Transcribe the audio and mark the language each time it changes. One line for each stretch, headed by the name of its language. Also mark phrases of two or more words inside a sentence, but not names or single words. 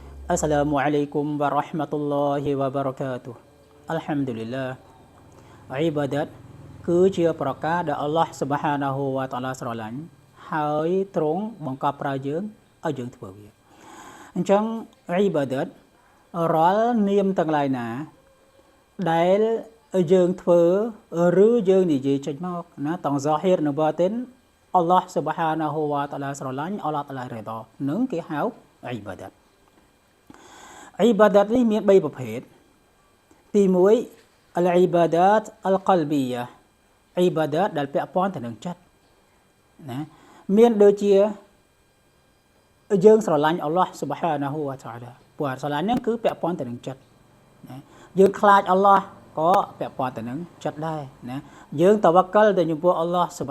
Arabic: السلام عليكم ورحمة الله وبركاته. Alhamdulillah.
Khmer: Ibadat គឺជាប្រការដែល
Arabic: الله سبحانه وتعالى
Khmer: ស្រឡាញ់ហើយទ្រង់បង្កប់ប្រើយើងឲ្យយើងធ្វើវាអញ្ចឹងអ៊ីបាដាតរាល់នាមទាំងឡាយណាដែលយើងធ្វើឬយើងនិយាយចេញមកណាទាំងហ្សាហ៊ីរនិងបាទីន
Arabic: الله سبحانه وتعالى
Khmer: ស្រឡាញ់
Arabic: الله تعالى
Khmer: រ៉េដោនឹងគេហៅអ៊ីបាដាតអ៊ីបាដាតនេះមាន3ប្រភេទទី 1
Arabic: العبادات القلبية
Khmer: អ៊ីបាដាតដែលពាក់ព័ន្ធទៅនឹងចិត្តណាមានដូចជាយើងស្រឡាញ់
Arabic: الله سبحانه وتعالى
Khmer: ព្រោះស្រឡាញ់ហ្នឹងគឺពាក់ព័ន្ធទៅនឹងចិត្តណាយើងខ្លាចអល់ឡោះក៏ពាក់ព័ន្ធទៅនឹងចិត្តដែរណាយើងតវ៉ាកលទៅចំពោះ
Arabic: الله سب